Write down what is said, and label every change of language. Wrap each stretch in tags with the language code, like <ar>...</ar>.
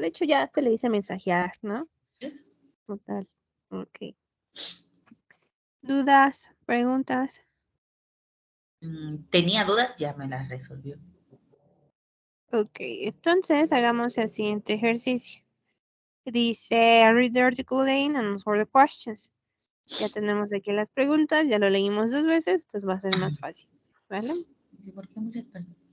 <es>De hecho, ya se le dice mensajear, ¿no?</es> <en>Yes.</en> <es>Total. Ok. ¿Dudas? ¿Preguntas? Tenía dudas, ya me las resolvió. Ok, entonces hagamos el siguiente ejercicio. Dice,</es> <en>read the article again and answer the questions.</en> <es>Ya tenemos aquí las preguntas, ya lo leímos 2 veces, entonces va a ser más fácil, ¿vale? Dice, ¿por qué muchas personas?</es>